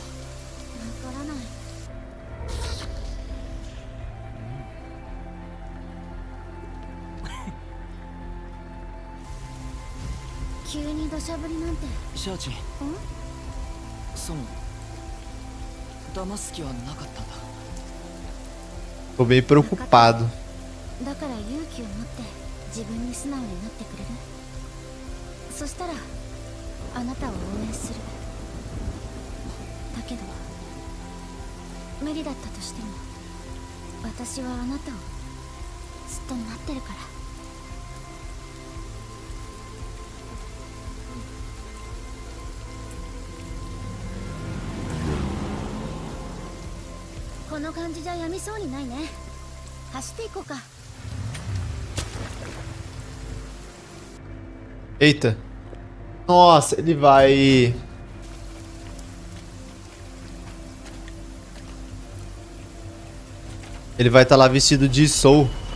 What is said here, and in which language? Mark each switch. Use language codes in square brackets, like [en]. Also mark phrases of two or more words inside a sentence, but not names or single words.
[ja] からない。急に土砂降りなんて。シャーチン。その騙す気はなかったんだ。 [pt] Tô bem preocupado. [ja] だから勇気を持って自分に素直になってくれる。そしたらあなたを応援する。だけど無理だったとしても私はあなたをずっと待ってるから。この感じじゃやみそうにないね。走っていこうか。 [pt] Eita. Nossa, ele vai... Ele vai estar lá vestido de Soul.